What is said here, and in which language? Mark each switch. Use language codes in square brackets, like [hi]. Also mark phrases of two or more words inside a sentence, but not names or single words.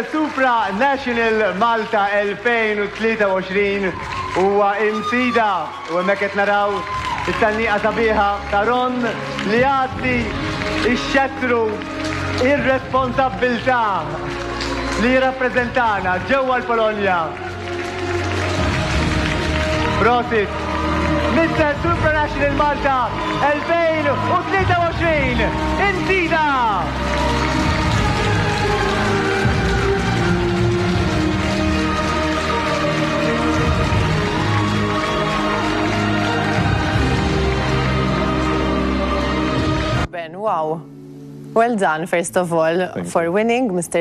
[mt] Supranational Malta 2023 huwa Imsida u hemmhekk qed naraw it-tanniqa sabiħa ta' Ron li għaddi ix-xettru ir-responsabbiltà li jirrappreżentana ġewwa l-Polonja. Prosit Mr. Supranational Malta 2023 Imsida! Wow. [en] Well done, first of all, for winning Mr.